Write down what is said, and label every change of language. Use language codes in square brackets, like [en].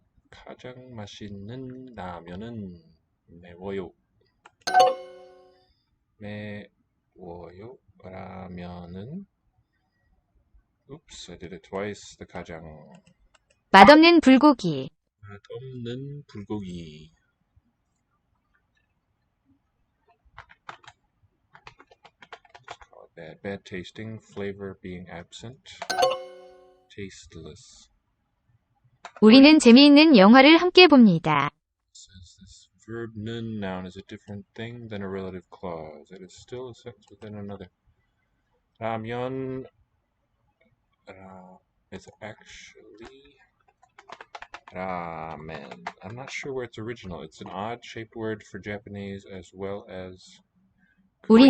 [ko] 가장 맛있는 라면은 매워요. 매워요. 라면은 [en] Oops, I did it twice. The 가장 [ko] 맛없는 불고기. 맛없는 불고기. [en] Just call it bad. Bad tasting, flavor being absent. Tasteless. [ko] 우리는 재미있는 영화를 함께 봅니다. [en] Says this verb 는 noun is a different thing than a relative clause. It is still a sentence within another. 라면 is actually ramen. I'm not sure where it's original. It's an odd-shaped word for Japanese as well as Korean,